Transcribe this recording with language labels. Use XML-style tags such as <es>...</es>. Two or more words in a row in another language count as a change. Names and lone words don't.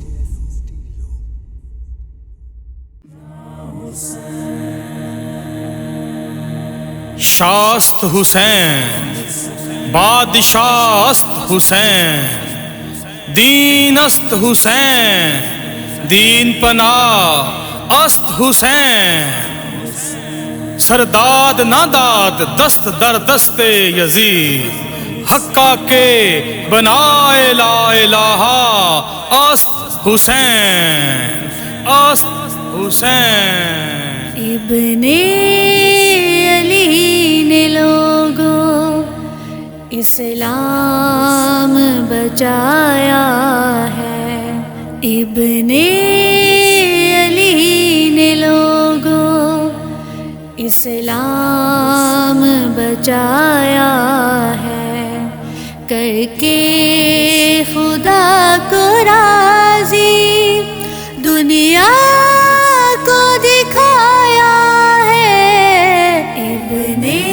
<fa>شاست حسین بادشاست حسین، دین است حسین، دین پناہ است حسین، سرداد نہ داد دست در دست یزید، حقا کے بنائے</fa> <ar>لا الہ</ar> <fa>است حسین، است حسین۔</fa> <ur>ابن علی نے لوگوں اسلام بچایا ہے، ابن علی نے لوگوں اسلام بچایا ہے، کر کے خدا کو راضی دنیا کو دکھایا ہے، ابن</ur>